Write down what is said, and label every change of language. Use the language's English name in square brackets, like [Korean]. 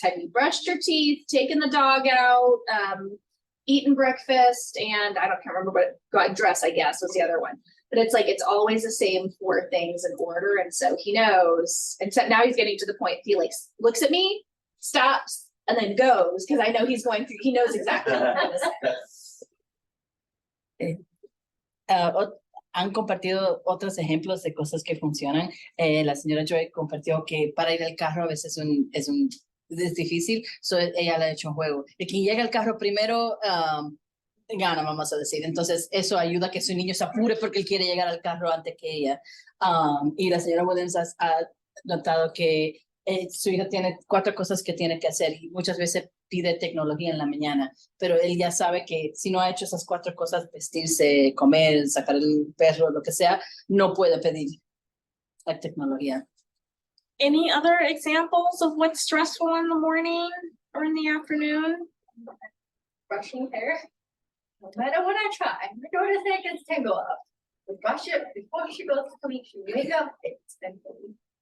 [English] Have you brushed your teeth, taken the dog out, eaten breakfast, and can't remember what dress, I guess, was the other one. But it's always the same 4 things in order. And so he knows, and so now he's getting to the point, he looks at me, stops, and then goes, because I know he knows exactly what I'm gonna say. [Spanish] Han compartido otros ejemplos de cosas que funcionan. La señora Joy compartió que para ir al carro a veces es difícil, ella le ha hecho un juego. De quien llega al carro primero, gana, vamos a decir. Entonces, eso ayuda a que su niño se apure porque él quiere llegar al carro antes que ella. Y la señora Williams ha notado que su hija tiene 4 cosas que tiene que hacer y muchas veces pide tecnología en la mañana, pero él ya sabe que si no ha hecho esas 4 cosas, vestirse, comer, sacar el perro, lo que sea, no puede pedir la tecnología. [English] Any other examples of what's stressful in the morning or in the afternoon? Brushing hair. No matter what I try, my daughter think it's tangle up. We brush it before she goes to sleep, she wake up, it's thankfully.